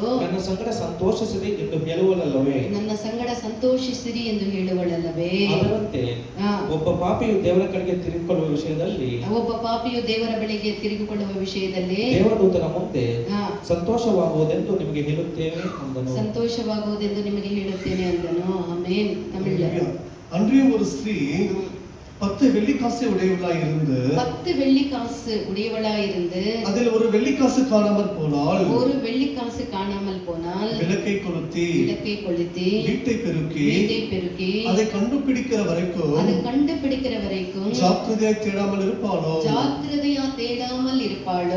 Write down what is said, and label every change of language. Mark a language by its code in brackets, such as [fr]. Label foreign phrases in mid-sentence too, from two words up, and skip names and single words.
[kn] ನನ್ನ ಸಂಗಡ ಸಂತೋಷಿಸಿರಿ ಎಂದು ಹೇಳುವಳಲ್ಲವೇ. ಅದರಂತೆ ಒಬ್ಬ ಪಾಪಿಯು ದೇವರ ಕಡೆಗೆ ದೇವರ ಬಳಿಗೆ ತಿರುಗಿಕೊಳ್ಳುವ ವಿಷಯದಲ್ಲಿ ದೇವದೂತನ ಮುಂದೆ ಸಂತೋಷವಾಗುವುದೆಂದು ನಿಮಗೆ ಹೇಳುತ್ತೇನೆ ಅಂದನು. ಆಮೆನ್. ತಮಿಳು. [ta] அன்றியும் ஒரு ஸ்திரீ 10 வெள்ளிக்காசு உடையவளாய் இருந்து அதில் ஒரு வெள்ளிக்காசு காணாமல் போனால் விளக்கை கொளுத்தி வீட்டை பெருக்கி அதை கண்டுபிடிக்கிற வரைக்கும் ஜாக்கிரதையாய் தேடாமல் இருப்பாளோ.